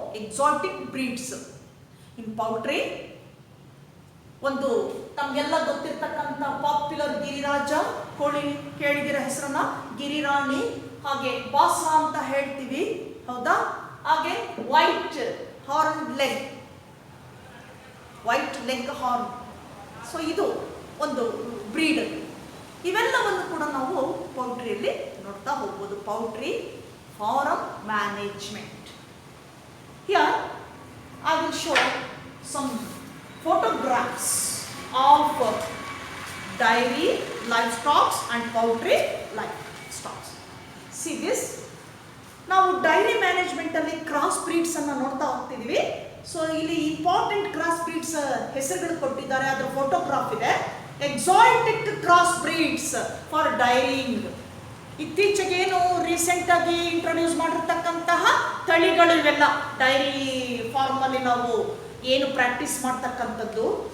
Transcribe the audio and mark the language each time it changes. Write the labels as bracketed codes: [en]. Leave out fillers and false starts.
[en] exotic breeds in poultry [kn] ಒಂದು ತಮಗೆಲ್ಲ ಗೊತ್ತಿರ್ತಕ್ಕಂಥ popular Giriraja ಕೋಳಿ ಕೇಳಿದಿರ ಹೆಸರನ್ನ, ಗಿರಿರಾಣಿ, ಹಾಗೆ ಬಾಸ್ರಾ ಅಂತ ಹೇಳ್ತೀವಿ, ಹೌದಾ? [en] ಹಾಗೆ white horn leg, white leg horn. [kn] So ಇದು ಒಂದು ಬ್ರೀಡ್. ಇವೆಲ್ಲವನ್ನು ಕೂಡ ನಾವು ಪೌಲ್ಟ್ರಿಯಲ್ಲಿ ನೋಡ್ತಾ ಹೋಗ್ಬೋದು. [en] Poultry farm management. Here I will show some photographs of dairy livestock and poultry livestock. See this. [kn] ನಾವು ಡೈರಿ ಮ್ಯಾನೇಜ್ಮೆಂಟ್ ಅಲ್ಲಿ ಕ್ರಾಸ್ ಬ್ರೀಡ್ಸ್ ಅನ್ನ ನೋಡ್ತಾ ಹೋಗ್ತಿದೀವಿ. ಸೊ ಇಲ್ಲಿ ಇಂಪಾರ್ಟೆಂಟ್ ಕ್ರಾಸ್ ಬ್ರೀಡ್ಸ್ ಹೆಸರುಗಳು ಕೊಟ್ಟಿದ್ದಾರೆ, ಅದರ ಫೋಟೋಗ್ರಾಫ್ ಇದೆ. [en] Exotic cross breeds for dairying. [kn] ಇತ್ತೀಚೆಗೇನು recent ಆಗಿ ಇಂಟ್ರೊಡ್ಯೂಸ್ ಮಾಡಿರ್ತಕ್ಕಂತಹ ತಳಿಗಳು ಇವೆಲ್ಲ ಡೈರಿ ಫಾರ್ಮ್ ಅಲ್ಲಿ ನಾವು ಏನು ಪ್ರಾಕ್ಟೀಸ್ ಮಾಡ್ತಕ್ಕಂಥದ್ದು.